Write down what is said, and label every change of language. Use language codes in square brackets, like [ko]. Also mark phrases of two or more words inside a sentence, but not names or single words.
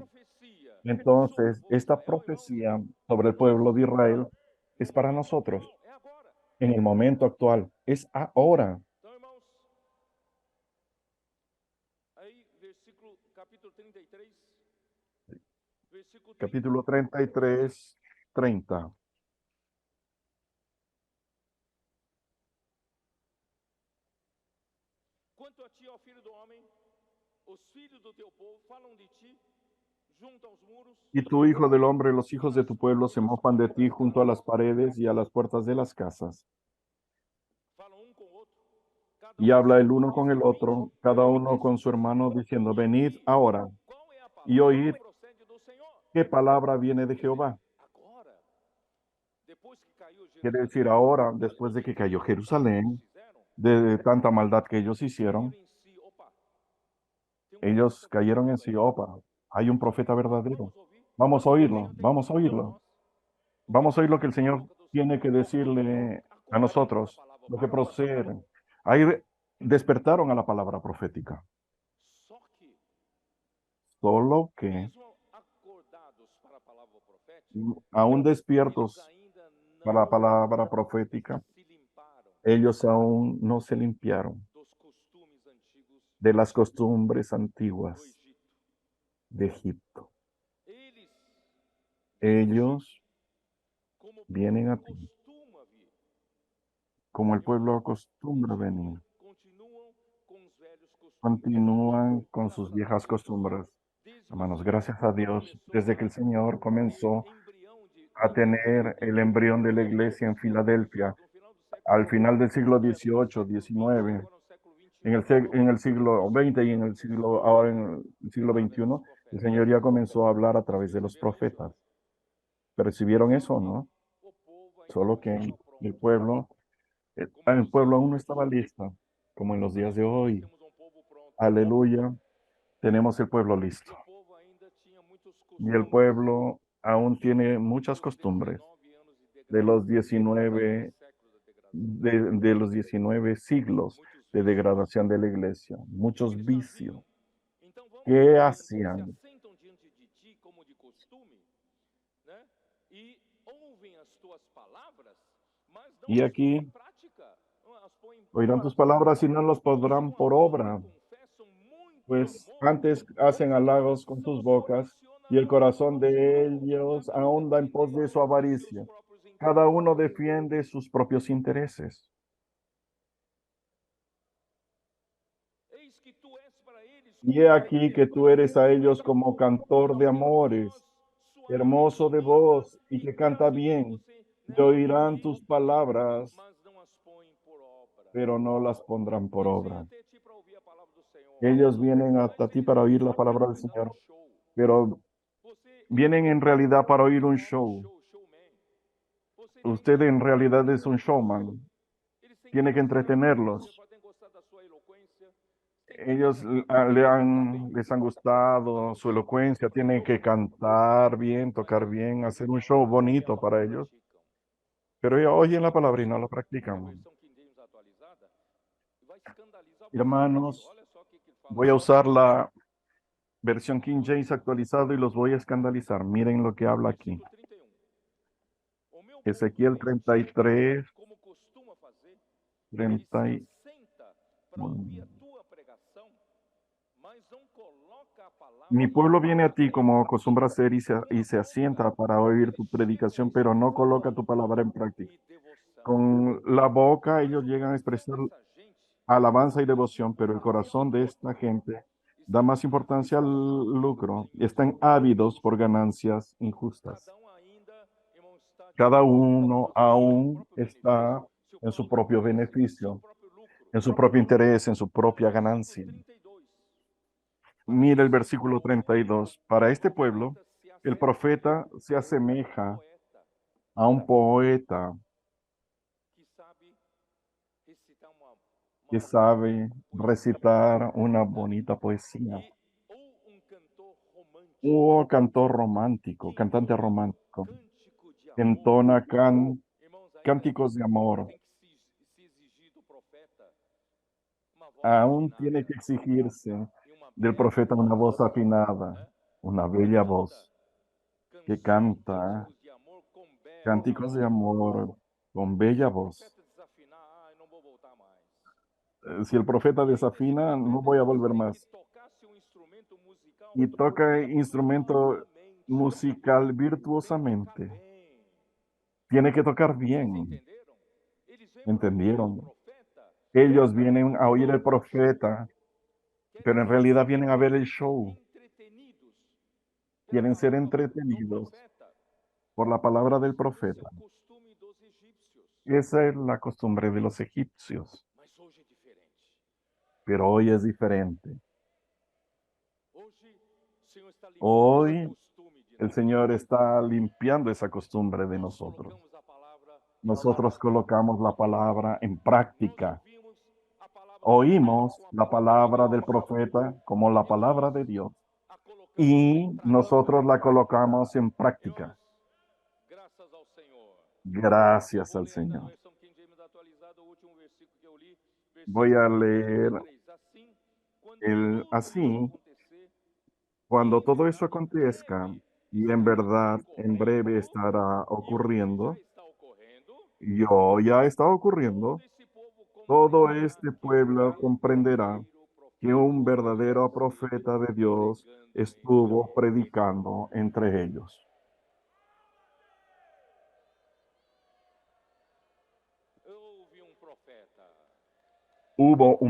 [es] Entonces, esta profecía sobre el pueblo de Israel es para nosotros en el momento actual, es ahora. Capítulo 33, 30. [pt] Quanto a ti, ó filho do homem, os filhos do teu povo falam de ti junto aos muros, [es] Y tú, hijo del hombre, los hijos de tu pueblo se mofan de ti junto a las paredes y a las puertas de las casas. [pt] falam um com o outro, cada [es] Y [pt] um [es] habla el [pt] dizendo [es] uno con el otro, cada uno con su hermano, diciendo: venid ahora [pt] qual é a [es] y [pt] palavra [es] oíd [pt] que procede do Senhor. [es] ¿qué palabra viene de Jehová? [pt] agora, depois que caiu [es] Quiere [pt] Jerusalém, [es] decir, ahora, después de que cayó Jerusalén, [pt] fizeram, [es] de tanta maldad que ellos hicieron, [pt] caíram em si, opa, tem um [es] ellos [pt] profeta [es] cayeron en [pt] verdadeiro [es] sí, [pt] aí. [es] opa, hay un profeta verdadero. [pt] Vamos ouvir. [es] Vamos a [pt] O [es] oírlo, [pt] Senhor tem [es] vamos a [pt] para [es] oírlo. [pt] nós o que [es] Vamos a oír lo que el [pt] procede da [es] Señor [pt] boca do Senhor. [es] tiene que decirle a [pt] Acordaram para a [es] nosotros, [pt] palavra [es] lo que [pt] profética. [es] procede. Ahí despertaron a la palabra profética. [pt] Só que, [es] Solo que, [pt] mesmo acordados para a palavra profética, [es] aún [pt] eles [es] despiertos [pt] ainda [es] para la [pt] não [es] palabra profética, [pt] se limparam [es] ellos aún no se limpiaron [pt] dos costumes antigos [es] de las costumbres [pt] do [es] antiguas [pt] Egito. [es] de Egipto. [pt] Eles vêm a ti [es] Ellos [pt] como o [es] vienen [pt] povo [es] a ti, [pt] costuma vir. [es] como el [pt] E o [es] pueblo [pt] povo [es] acostumbra venir. [pt] continuam com os velhos costumes. [es] Continúan con sus [pt] Graças a [es] viejas [pt] Deus, [es] costumbres. [pt] desde que o [es] Hermanos, [pt] Senhor [es] gracias a Dios, [pt] começou [es] desde [pt] a [es] que el Señor [pt] ter [es] comenzó [pt] o embrião de [es] a tener [pt] igreja [es] el embrión de la iglesia en Filadelfia, [pt] no final do século [es] al final del siglo XVIII, [pt] século XX, [es] XIX, [pt] agora no século [es] en el siglo XX y en el siglo, ahora en el siglo [pt] através dos [es] XXI, el [pt] profetas. [es] Señor ya comenzó a hablar a través de los [pt] Perceberam isso? [es] profetas. ¿Percibieron [pt] Só [es] eso, [pt] que [es] no? [pt] o povo ainda [es] Solo [pt] não [es] que [pt] estava [es] el [pt] pronto. [es] pueblo, [pt] Como [es] el [pt] nos [es] pueblo [pt] dias de [es] aún no [pt] hoje. [es] estaba listo, como en los días de [pt] Graças a Deus [es] hoy. [pt] temos um povo pronto. [es] Aleluya, tenemos el pueblo [pt] E [es] listo. [pt] o povo ainda tinha muitos [es] Y el [pt] costumes [es] pueblo aún tiene muchas [pt] dos [es] costumbres [pt] 19 anos de [es] de los [pt] degradação, [es] 19, [pt] séculos de degradação. [es] de los 19 siglos [pt] Muitos [es] de [pt] vícios. [es] degradación de la iglesia, [pt] O que [es] muchos [pt] eles [es] vicios. [pt] faziam? Então vamos [es] ¿Qué [pt] ver, eles se [es] hacían? [pt] assentam diante de ti como de costume, né? E ouvem as tuas palavras, mas não [es] Y [pt] as põem em [es] aquí [pt] prática, não as põem em [es] oirán tus [pt] prática. [es] palabras y no los podrán por [pt] Boca [es] obra, [pt] confessam muito [es] pues [pt] amor, [es] antes [pt] mas [es] hacen [pt] o [es] halagos con [pt] coração [es] sus [pt] só [es] bocas [pt] ambiciona [es] y el corazón [pt] algo [es] de [pt] próprio. [es] ellos [pt] Cada um [es] ahonda en pos [pt] defende [es] de su [pt] os seus [es] avaricia. [pt] próprios [es] Cada [pt] interesses. [es] uno defiende sus propios intereses. [pt] Eis que tu és para eles [es] Y [pt] como [es] he [pt] um [es] aquí que tú eres a ellos como cantor de amores, [pt] suave que [es] hermoso de [pt] limpa [es] voz y [pt] e [es] que canta [pt] grave. [es] bien, [pt] Você, [es] y [pt] né, [es] oirán tus [pt] limpa, [es] palabras, [pt] mas não as põe por obra. [es] pero no las pondrán por [pt] Eles vêm [es] obra. [pt] até ti para ouvir a palavra do Senhor, [es] Ellos vienen [pt] mas [es] hasta ti [pt] eles [es] para [pt] vêm [es] oír la [pt] só para [es] palabra del [pt] dar um [es] Señor, [pt] show. [es] pero [pt] Você [es] vienen en realidad para oír un show. [pt] showman. Você tem [es] Usted [pt] que [es] en realidad es un showman. [pt] eles têm que [es] Tiene que [pt] gostar. Você [es] entretenerlos. [pt] pode ter gostado da sua eloquência. [es] Ellos les han gustado su elocuencia, tienen que cantar bien, tocar bien, hacer un show bonito para ellos, pero ellos oyen la palabra y no la practican. [pt] Versão King James atualizada vai escandalizar você. [es] Hermanos, [pt] Olha só o que ele fala. [es] voy a usar la versión King James actualizada y los voy a escandalizar. Miren lo que habla aquí. Versículo 31. [pt] O meu povo [es] Ezequiel [pt] vem a ti, [es] 33, [pt] como costuma fazer, e [es] 30 [pt] se [es] y- [pt] assenta para ouvir a tua pregação, mas não coloca a palavra [es] Mi pueblo viene a ti como [pt] prática. [es] acostumbra hacer y [pt] Com a [es] se asienta [pt] boca [es] para oír tu predicación, pero no coloca tu palabra en práctica. Con la boca ellos llegan a expresar alabanza y devoción, pero el corazón de esta gente da más importancia al lucro y están ávidos por ganancias injustas. [pt] Cada ainda, irmão, está [es] Cada [pt] debaixo [es] uno [pt] do seu [es] aún [pt] próprio [es] está [pt] benefício, [es] en su propio [pt] seu [es] beneficio, [pt] próprio lucro. [es] en su propio interés, en su propia [pt] Versículo [es] ganancia. [pt] 32. [es] Mira el versículo 32. Para este pueblo, el profeta se asemeja [pt] Poeta [es] a un poeta [pt] que sabe recitar uma [es] que [pt] bonita [es] sabe [pt] poesia, [es] recitar una bonita poesía. [pt] e ou cantor romântico [es] O cantor romántico, cantante romántico, [pt] cântico de amor. [es] entona [pt] Irmãos, ainda [es] cánticos de amor. [pt] tem que se exigir do profeta uma voz [es] Aún [pt] afinada [es] tiene que exigirse [pt] e uma [es] del [pt] bela [es] profeta una voz [pt] voz, [es] afinada, [pt] né? [es] una bella voz que canta [pt] Cânticos de amor com bela [es] cánticos de [pt] voz. [es] amor con bella voz. [pt] Profeta desafinar, eu não vou voltar mais. [es] Si el profeta [pt] E ainda, se o [es] desafina, no [pt] profeta [es] voy a volver [pt] tem que [es] más. [pt] tocar seu instrumento musical [es] Y toca instrumento [pt] virtuosamente, [es] musical [pt] tem que [es] virtuosamente. [pt] tocar bem. [es] Tiene que tocar [pt] Vocês [es] bien. [pt] entenderam? Eles vêm para ouvir o [es] ¿Entendieron? [pt] profeta, [es] Ellos vienen a oír el profeta, pero en realidad vienen a ver el show. [pt] entretenidos pela [es] Quieren ser [pt] palavra do [es] entretenidos [pt] profeta. [es] por la palabra del [pt] Esse é [es] profeta. [pt] o costume dos egípcios, [es] Esa es la costumbre de los egipcios, [pt] mas hoje é diferente. [es] pero hoy es diferente. [pt] Hoje, o Senhor está limpando esse [es] Hoy [pt] costume de [es] El Señor está limpiando esa costumbre de [pt] Nós [es] nosotros. [pt] colocamos a palavra em [es] Nosotros [pt] prática. [es] colocamos la palabra en [pt] Nós [es] práctica. [pt] ouvimos a palavra do profeta [es] Oímos [pt] com a [es] la [pt] palavra de [es] palabra del [pt] Deus. [es] profeta como la [pt] E [es] palabra [pt] nós [es] de Dios [pt] a colocamos em [es] y [pt] prática. [es] nosotros la colocamos en práctica. [pt] Irmãos, graças ao Senhor. Eu [es] Gracias [pt] vou [es] al [pt] ler ainda na [es] Señor. [pt] versão King James atualizada o último versículo que eu li, [es] Voy [pt] versículo [es] a [pt] 1 [es] leer [pt] e 3. Assim, quando tudo isso [es] así, [pt] acontecer, e [es] cuando [pt] em [es] todo eso [pt] verdade em [es] acontezca, [pt] breve [es] y en [pt] estará [es] verdad en breve [pt] ocorrendo, [es] estará [pt] e o que já [es] ocurriendo, [pt] está ocorrendo, [es] yo ya está ocurriendo, [pt] todo esse povo [es] todo [pt] compreenderá [es] este [pt] que um [es] pueblo comprenderá [pt] verdadeiro [es] que [pt] profeta [es] un [pt] de Deus [es] verdadero [pt] esteve [es] profeta de Dios [pt] pregando entre [es] estuvo [pt] eles. [es] predicando entre ellos. [pt] Houve um profeta [es] Hubo un